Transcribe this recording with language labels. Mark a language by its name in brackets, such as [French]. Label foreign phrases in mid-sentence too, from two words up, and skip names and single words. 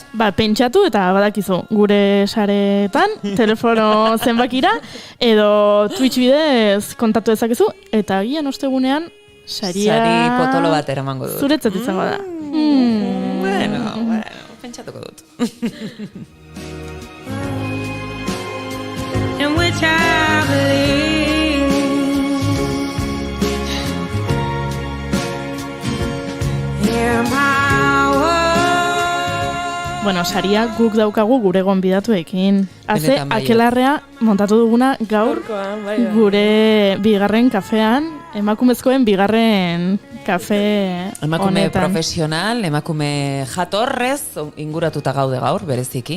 [Basque] Pentsatu eta badakizu gure saretan, telefono zenbakira, edo Twitch bidez kontatu dezakezu, eta agian ostegunean sari potolo bat eramango dut. Zuretzat izango da. Bueno, pentsatuko dut. [English] In which I believe. Hear my [Basque] Bueno, saria guk daukagu gure gonbidatuekin. Haze, akelarrea montatu duguna gaur gure bigarren kafean, emakumezkoen bigarren kafe honetan. Emakume profesional, emakume jatorrez, inguratuta gaude gaur, bereziki.